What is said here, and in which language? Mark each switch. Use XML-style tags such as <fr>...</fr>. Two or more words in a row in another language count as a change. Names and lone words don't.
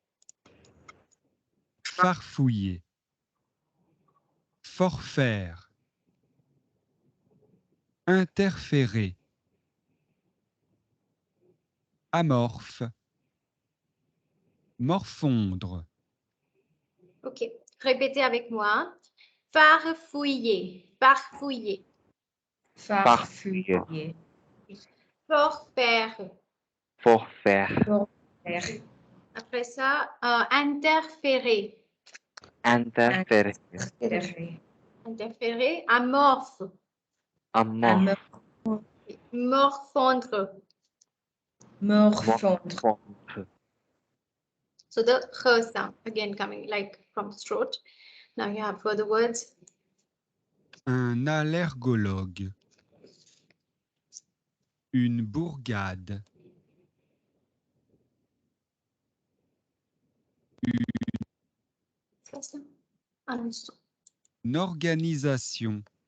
<fr>Farfouiller. Forfaire. Interférer. Amorphe. Morfondre. OK. Répétez avec moi. Farfouiller. Farfouiller. Farfouiller. Forfaire. Forfaire. Forfaire. Après ça, interférer. Interférer. Interférer. Interférer. Amorphe. Amorphe. Morfondre. Morfondre. Morfondre.</fr> <en>So the h sound again coming like from the throat. Now you have further words.</en> <fr>Un allergologue. Une bourgade. Une organisation.</fr>